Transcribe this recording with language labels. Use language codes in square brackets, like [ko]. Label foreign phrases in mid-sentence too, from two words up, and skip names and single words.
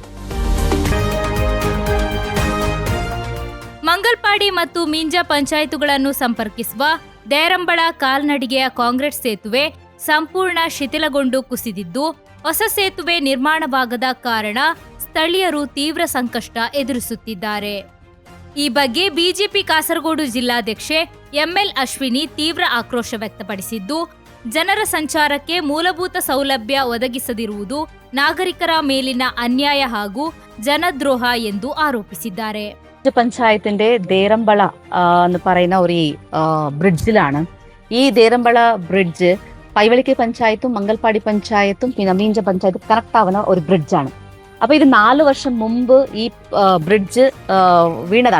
[kn] ಮಂಗಲ್ಪಾಡಿ ಮತ್ತು ಮಿಂಜ ಪಂಚಾಯತುಗಳನ್ನು ಸಂಪರ್ಕಿಸುವ ದೇರಂಬಳ ಕಾಲ್ನಡಿಗೆಯ ಕಾಂಕ್ರೀಟ್ ಸೇತುವೆ ಸಂಪೂರ್ಣ ಶಿಥಿಲಗೊಂಡು ಕುಸಿದಿದ್ದು, ಹೊಸ ಸೇತುವೆ ನಿರ್ಮಾಣವಾಗದ ಕಾರಣ ಸ್ಥಳೀಯರು ತೀವ್ರ ಸಂಕಷ್ಟ ಎದುರಿಸುತ್ತಿದ್ದಾರೆ. ಈ ಬಗ್ಗೆ ಬಿಜೆಪಿ ಕಾಸರಗೋಡು ಜಿಲ್ಲಾಧ್ಯಕ್ಷೆ ಎಂಎಲ್ ಅಶ್ವಿನಿ ತೀವ್ರ ಆಕ್ರೋಶ ವ್ಯಕ್ತಪಡಿಸಿದ್ದು, ಜನರ ಸಂಚಾರಕ್ಕೆ ಮೂಲಭೂತ ಸೌಲಭ್ಯ ಒದಗಿಸದಿರುವುದು ನಾಗರಿಕರ ಮೇಲಿನ ಅನ್ಯಾಯ ಹಾಗೂ ಜನದ್ರೋಹ ಎಂದು ആരോപിಸಿದ್ದಾರೆ. [ml] പഞ്ചായത്തിന്റെ ദേരമ്പള എന്ന് പറയുന്ന ഒരു ബ്രിഡ്ജിലാണ്. ഈ ദേരമ്പള ബ്രിഡ്ജ് പൈവളിക്ക് പഞ്ചായത്തും മംഗൽപാടി പഞ്ചായത്തും പിന്നെ മീഞ്ച പഞ്ചായത്തും കണക്ട് ആവുന്ന ഒരു ബ്രിഡ്ജാണ്. അപ്പോൾ ഇത് 4 വർഷം മുമ്പ് ഈ ബ്രിഡ്ജ് വീണതാണ്.